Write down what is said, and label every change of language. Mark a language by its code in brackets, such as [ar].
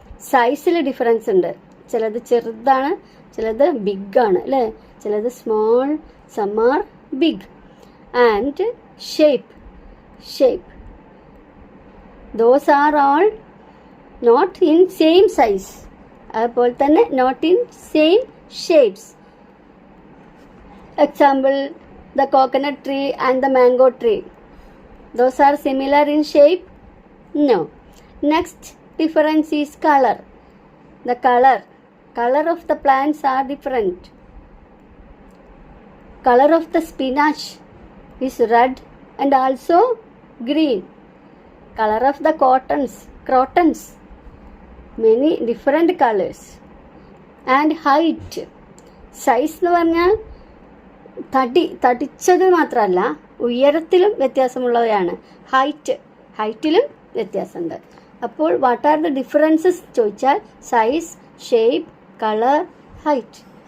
[ml] സൈസിൽ ഡിഫറൻസ് ഉണ്ട്. ചിലത് ചെറുതാണ്, ചിലത് ബിഗ് ആണ് അല്ലേ. ചിലത് [en] Small, some are big. And shape those are all not in same size. [ml] അതുപോലെ തന്നെ [en] Not in same shapes. Example, the coconut tree and the mango tree. Those are similar in shape? No. Next difference is color. The color of the plants are different. Color of the spinach is red and also green. Color of the crotons, many different colors. And height, [ml] size എന്ന് പറഞ്ഞാൽ തടിച്ചത് മാത്രമല്ല, ഉയരത്തിലും വ്യത്യാസമുള്ളവയാണ്. ഹൈറ്റിലും വ്യത്യാസമുണ്ട്. അപ്പോൾ [en] what are the differences [ml] ചോദിച്ചാൽ [en] Size, shape, colour, height.